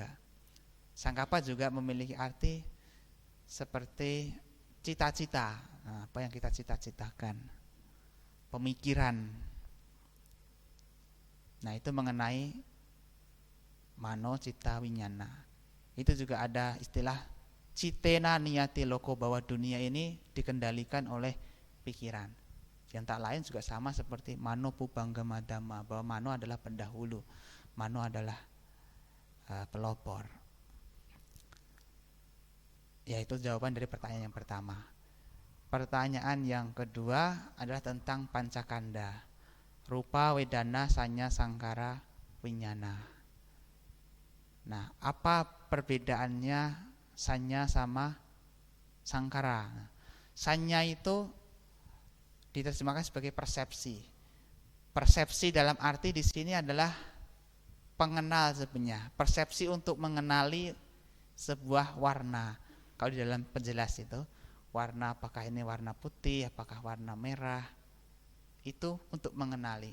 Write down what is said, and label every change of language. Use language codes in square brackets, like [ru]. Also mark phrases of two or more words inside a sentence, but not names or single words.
[id] Sangkapa juga memiliki arti seperti cita-cita, apa yang kita cita-citakan, pemikiran. Nah, itu mengenai [pi] mano, cita, winyana. [id] Itu juga ada istilah [pi] citena niyati loko, [id] bahwa dunia ini dikendalikan oleh pikiran. Yang tak lain juga sama seperti [pi] mano pubanggama dhamma, [id] bahwa mano adalah pendahulu, mano adalah pelopor. Ya, itu jawaban dari pertanyaan yang pertama. Pertanyaan yang kedua adalah tentang pancakanda, [pi] rupa, wedana, sanya, sangkara, winyana. [id] Nah, apa perbedaannya sanya sama sangkara? Sanya itu diterjemahkan sebagai persepsi. Persepsi dalam arti di sini adalah pengenal sebenarnya. Persepsi untuk mengenali sebuah warna. Kalau di dalam penjelas itu, warna apakah ini warna putih, apakah warna merah, itu untuk mengenali.